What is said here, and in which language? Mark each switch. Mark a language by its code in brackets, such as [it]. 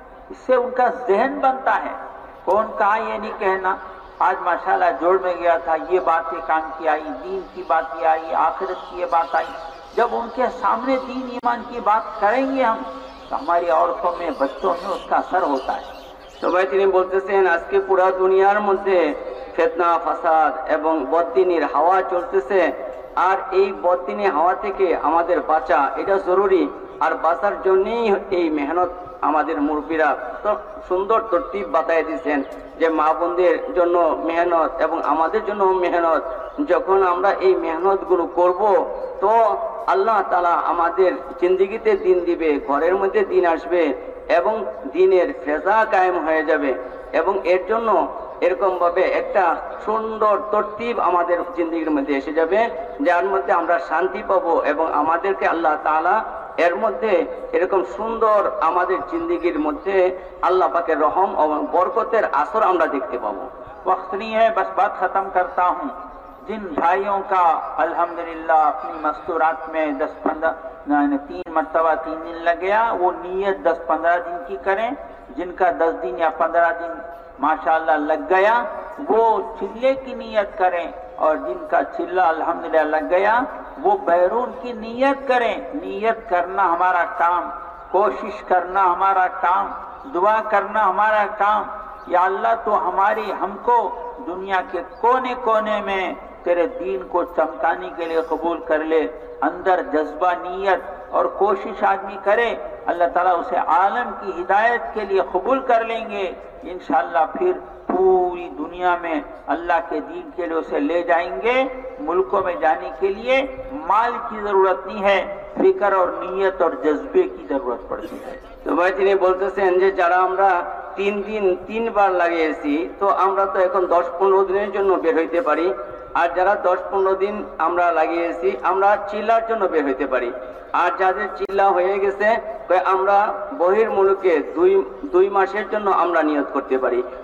[hi] इससे उनका जहन बनता है। कौन कहा ये नहीं कहना, आज माशाल्लाह जोड़ में गया था, ये बातें काम की आई, दीन की बातें आई, आखिरत की ये बात आई। जब उनके सामने दीन ईमान की बात करेंगे हम, तो हमारी औरतों में, बच्चों में उसका असर होता है। [bn] সবাই তিনি বলতেছেন আজকে পুরা দুনিয়ার মধ্যে ফিতনা ফাসাদ এবং বদদিনের হাওয়া চলতেছে, আর এই বদদিনের হাওয়া থেকে আমাদের বাঁচা এটা জরুরি। আর বাঁচার জন্যই এই মেহনত আমাদের মুরব্বীরা তো সুন্দর তরতিব বাতায় দিয়েছেন যে মা বোনদের জন্য মেহনত এবং আমাদের জন্য মেহনত। যখন আমরা এই মেহনতগুলো করব তো আল্লাহ তাআলা আমাদের জিন্দেগিতে দিন দিবে, ঘরের মধ্যে দিন আসবে এবং দিনের ফেজা কায়েম হয়ে যাবে। এবং এর জন্য এরকম ভাবে একটা সুন্দর তরতিব আমাদের জিন্দেগির মধ্যে এসে যাবে, যার মধ্যে আমরা শান্তি পাবো এবং আমাদেরকে আল্লাহ তাআলা এর মধ্যে এরকম সুন্দর আমাদের জিন্দেগির মধ্যে আল্লাহ পাকের রহম এবং বরকতের আসর আমরা দেখতে পাবো। [hi] वक्त नहीं है, बस बात खत्म करता हूँ। जिन भाइयों का अल्हम्दुलिल्लाह अपनी मस्तूरात में 3 मरतबा 3 दिन लग गया, वो नीयत 10-15 दिन की करें। जिनका 10 दिन या 15 दिन माशाअल्लाह लग गया, वो चिल्ले की नियत करें। और जिनका चिल्ला अल्हम्दुलिल्लाह लग गया, वो बैरून की नियत करें। नियत करना हमारा काम, कोशिश करना हमारा काम, दुआ करना हमारा काम। या अल्लाह तो हमको दुनिया के कोने कोने में तेरे दीन को चमकाने के लिए कबूल कर ले। अंदर जज्बा, नियत और कोशिश आदमी करे, अल्लाह ताला उसे आलम की हिदायत के लिए कबूल कर लेंगे इंशाअल्लाह। फिर पूरी दुनिया में अल्लाह के दीन के लिए उसे ले जाएंगे। मुल्कों में जाने के लिए माल की जरूरत नहीं है, फिक्र और नियत और जज्बे की जरूरत पड़ती है। [bn] তো ভাই তিনি বলতেছেন যে যারা আমরা 3 দিন 3 বার লাগিয়েছি, তো আমরা তো এখন 10-15 দিনের জন্য বের হইতে পারি। আর যারা 10-15 দিন আমরা লাগিয়েছি, আমরা চিল্লার জন্য বের হইতে পারি। আর যাদের চিল্লা হয়ে গেছে, আমরা বহির মুলুকে 2 মাসের জন্য আমরা নিয়ত করতে পারি।